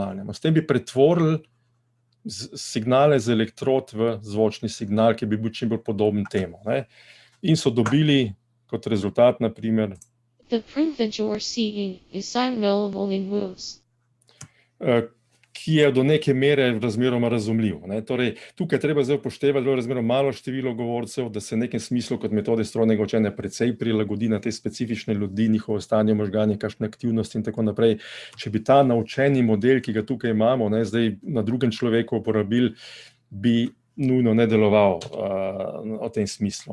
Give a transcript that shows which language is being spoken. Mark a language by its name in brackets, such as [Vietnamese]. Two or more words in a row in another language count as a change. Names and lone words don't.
[Slovenian] S tem bi pretvorili signale z elektrod v zvočni signal, ki bi bil čim bolj podoben temu. In so dobili kot rezultat, na primer, [English] The proof that you are seeking is available in books. [Slovenian] Ki je do neke mere razmeroma razumljiv. Torej, tukaj treba zdaj upoštevati, da je razmeroma malo število govorcev, da se v nekem smislu kot metode strojnega učenja precej prilagodi na te specifične ljudi, njihovo stanje možganje, kakšne aktivnosti in tako naprej. Če bi ta naučeni model, ki ga tukaj imamo, zdaj na drugem človeku uporabili, bi nujno ne deloval v tem smislu.